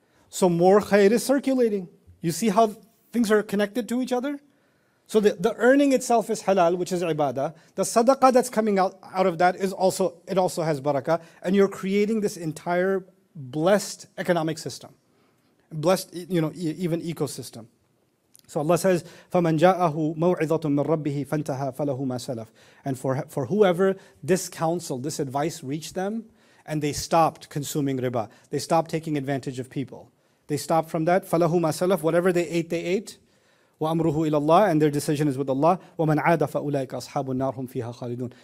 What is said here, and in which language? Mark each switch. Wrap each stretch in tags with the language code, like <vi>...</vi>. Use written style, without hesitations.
<en>So more khair is circulating. You see how things are connected to each other? So the earning itself is halal, which is ibadah. The sadaqah that's coming out of that is also has barakah. And you're creating this entire blessed economic system. Blessed, you know, even ecosystem. So Allah says,</en> <ar>فَمَنْ جَاءَهُ مَوْعِظَةٌ مِّن رَبِّهِ فَانْتَهَى فَلَهُ مَا سَلَفَ.</ar> <en>And for whoever this counsel, this advice reached them, and they stopped consuming riba. They stopped taking advantage of people. They stopped from that.</en> <ar>فَلَهُ مَا سَلَفَ.</ar> <en>Whatever they ate.</en> <ar>وَأَمْرُهُ إِلَى اللَّهِ.</ar> <en>And their decision is with Allah.</en> <ar>وَمَنْ عَادَ فَأُولَٰئِكَ أَصْحَابُ النَّارِ هُمْ فِيهَا خَالِدُونَ.</ar>